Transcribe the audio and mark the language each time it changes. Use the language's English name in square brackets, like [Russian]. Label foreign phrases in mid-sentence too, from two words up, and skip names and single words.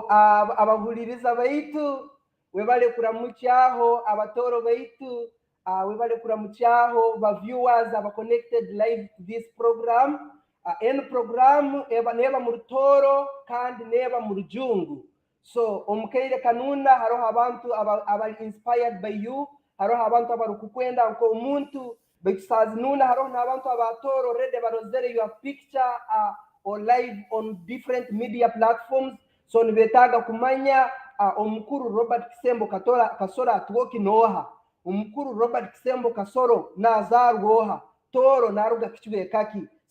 [Tooro] abahuliriza baitu, webale kuramucyaho abatoro baitu, webale kuramucyaho ba viewers aba [English] connected live to this program. [Tooro] En program neba mu Tooro kandi neba mu Rujungu. So omukaire kanuna haroho abantu aba [English] inspired by you, [Tooro] haroho abantu abarukukwenda nko omuntu Nuna haroho n'abantu abatoro already barozere [English] your picture or live on different media platforms. [Tooro] So nibetaga kumanya omukuru Robert Kisembo Kasoro Atwooki noha, omukuru Robert Kisembo Kasoro nazarwoha, Tooro naruga kichwe kaki.